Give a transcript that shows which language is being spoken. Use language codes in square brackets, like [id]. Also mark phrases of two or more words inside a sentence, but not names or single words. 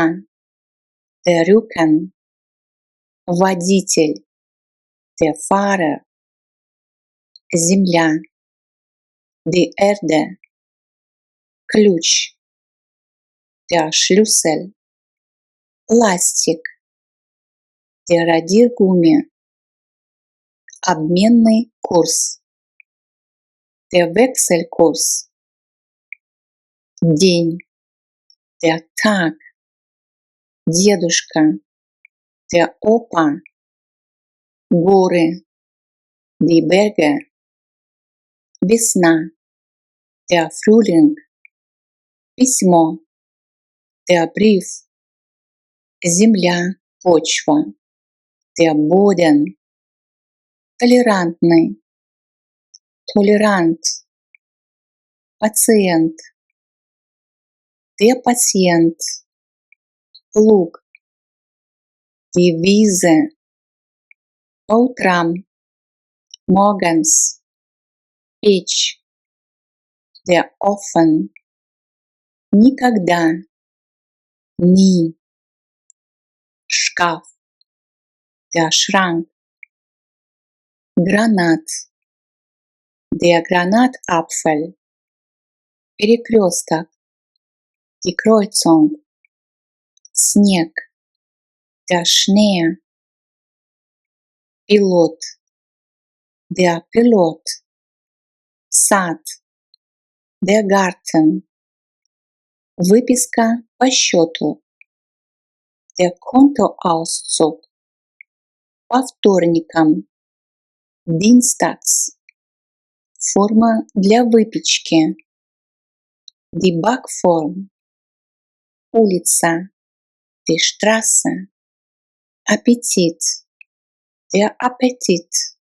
[de] der Rücken, водитель, der Fahrer, земля, die Erde, ключ, der Schlüssel, ластик, der Radiergummi, [ru] обменный курс, [de] der Wechselkurs, день, der Tag, дедушка, der Opa, горы, die Berge, весна, der Frühling, письмо, der Brief, [ru] земля, почва, [de] der Boden, толерантный, tolerant, пациент, der Patient, луг, die Wiese, [ru] по утрам, morgens, печь, [de] der Ofen, [ru] никогда, nie, шкаф, [de] der Schrank, гранат, der Granatapfel, перекресток, die Kreuzung, снег, der Schnee, пилот, der Pilot, сад, der Garten, [ru] выписка по счету, [de] der Kontoauszug, [ru] по вторникам, dienstags, форма для выпечки, [de] die Backform, улица, die Straße, аппетит, der Appetit,